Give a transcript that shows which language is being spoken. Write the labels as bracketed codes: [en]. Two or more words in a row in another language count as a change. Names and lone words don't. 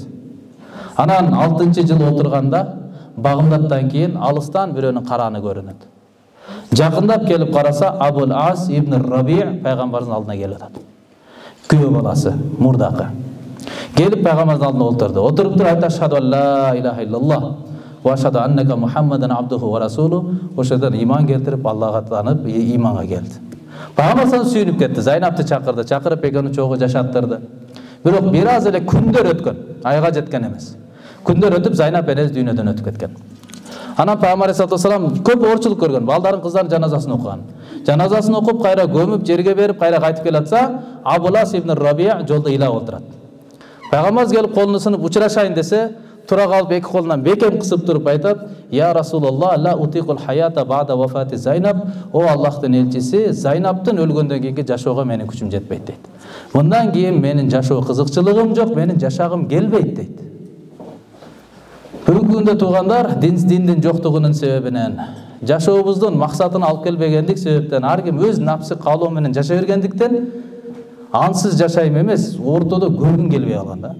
[ky] Анан 6-чы жыл отурганда багымдаттан кийин алыстан бирөөнүн караны көрүнөт. Жакындап келип караса Абул Ас ибн Раби' пайгамбардын алдына келип атат. Күйөө баласы, мурдакы. Келип пайгамбардын алдына отурду. Отуруп туруп айтты: [ar] "أشهد أن لا إله إلا الله وأشهد أنك محمدا عبده ورسوله". [ky] Ошодон иман келтирип, Аллага таанып, иманга келди. Пайгамбар сүйүнүп кетти. Зайнапты чакырды, чакырып экөөнү чогуу жашаттырды. Бирок бир аз эле күндөр өткөн, айга жеткен эмес. Күндөр өтүп Зайнап энебиз дүйнөдөн өтүп кеткен. Анан Пайгамбар саллаллаху көп оорчулук көргөн, балдарын, кыздарын жаназасын окуган. Жаназасын окуп, кайра көмүп, жерге берип, кайра кайтып келатса, Абул Ас ибн Раби' жолдо ыйлап отурат. Пайгамбарыбыз келип колуну сынып учурашайын десе, тура калып эки колунан бекем кысып туруп айтат: [ar] "يا رسول الله، لا أطيق الحياة بعد وفاة زينب". [ky] О Аллахтын элчиси, Зайнаптын өлгөндөн кийинки жашоого менин күчүм жетпейт дейт. Мындан кийин менин жашоо кызыкчылыгым жок, менин жашагым келбейт дейт. Бүгүнкү күндө туугандар, диндин жоктугунун себебинен, жашообуздун максатын алып келбегендик себептен, ар ким өз напсы каалоо менен жашай бергендиктен ансыз жашайм эмес, ортодо көргүн келбей калган да.